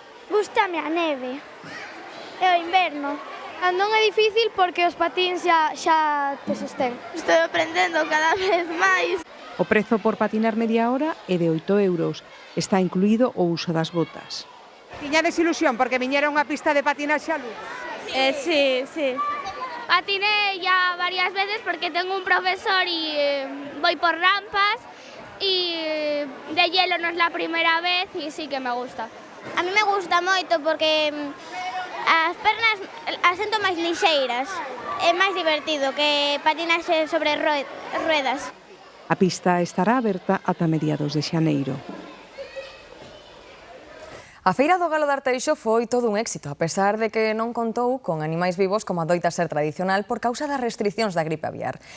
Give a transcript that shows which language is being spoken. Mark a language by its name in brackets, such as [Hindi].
[Galician] Gústame a neve e o inverno. Non é difícil porque os patins xa te sostén. Estou aprendendo cada vez máis. O prezo por patinar media hora é de 8 euros. Está incluído o uso das botas. Tiñades ilusión porque viñera unha pista de patinaxe a luz? [Spanish] Sí. Patiné ya varias veces porque tengo un profesor y voy por rampas y de hielo no es la primera vez y sí que me gusta. [Galician] A mí me gusta moito porque as pernas as sento máis lixeiras. É máis divertido que patinaxe sobre ruedas. A pista estará aberta ata mediados de xaneiro. A Feira do Galo de Arteixo foi todo un éxito, a pesar de que non contou con animais vivos como adoita ser tradicional por causa das restricións da gripe aviar.